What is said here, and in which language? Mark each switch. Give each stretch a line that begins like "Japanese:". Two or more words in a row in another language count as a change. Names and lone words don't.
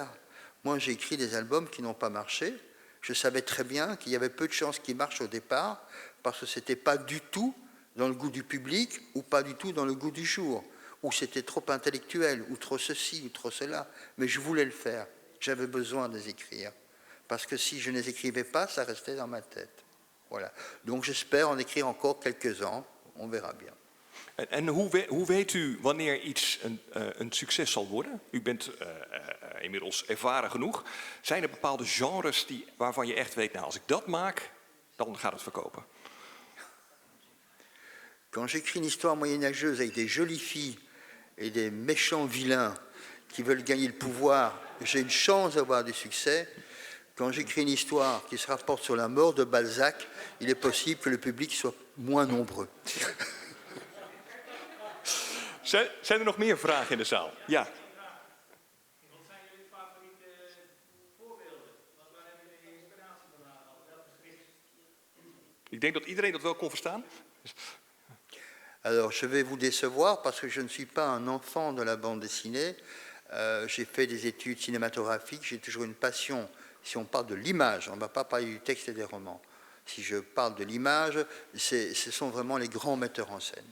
French: Moi, j'ai écrit des albums qui n'ont pas marché. Je savais très bien qu'il y avait peu de chances qu'ils marchent au départ, parce que ce n'était pas du tout dans le goût du public ou pas du tout dans le goût du jour, ou c'était trop intellectuel, ou trop ceci, ou trop cela. Mais je voulais le faire. J'avais besoin de les écrire. Parce que si je ne les écrivais pas, ça restait dans ma tête. Voilà. Donc j'espère en écrire encore quelques-uns. On verra bien.
Dutch: En hoe weet u wanneer iets een succes zal worden? U bent inmiddels ervaren genoeg. Zijn er bepaalde genres waarvan je echt weet, nou, als ik dat maak, dan gaat het verkopen?
French: Quand j'écris une histoire moyenâgeuse avec des jolies filles et des méchants vilains qui veulent gagner le pouvoir, j'ai une chance d'avoir du succès. Quand j'écris une histoire qui se rapporte sur la mort de Balzac, il est possible que le public soit moins nombreux.
Dutch: Zijn er nog meer vragen in de zaal? Ja. Wat zijn jullie favoriete voorbeelden? Waar hebben jullie inspiratie van gehaald? Welke schrift? Ik denk dat iedereen dat wel kon verstaan.
French: Alors, je vais vous décevoir parce que je ne suis pas un enfant de la bande dessinée. J'ai fait des études cinématographiques, j'ai toujours une passion. Si on parle de l'image, on ne va pas parler du texte et des romans. Si je parle de l'image, ce sont vraiment les grands metteurs en scène.